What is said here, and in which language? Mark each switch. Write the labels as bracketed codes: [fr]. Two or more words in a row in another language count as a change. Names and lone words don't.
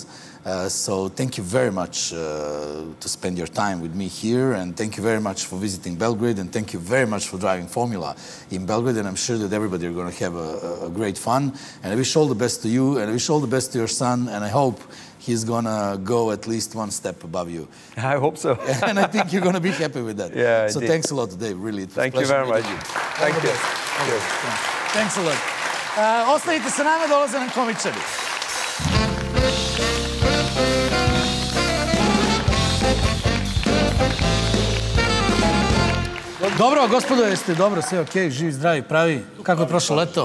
[en] So thank you very much to spend your time with me here, and thank you very much for visiting Belgrade, and thank you very much for driving Formula in Belgrade, and I'm sure that everybody are going to have a great fun, and I wish all the best to you, and I wish all the best to your son, and I hope he's going to go at least 1 step above you. I hope so. And I think you're going to be happy with that. Yeah, so thanks a lot today, really. Thank you very much. Thank you. Thanks a lot. [sr] Ostanite sa nama, dolaze nam komičari. Dobro, gospodo, jeste dobro, sve okej, živi, zdravi, pravi. Kako je prošlo leto?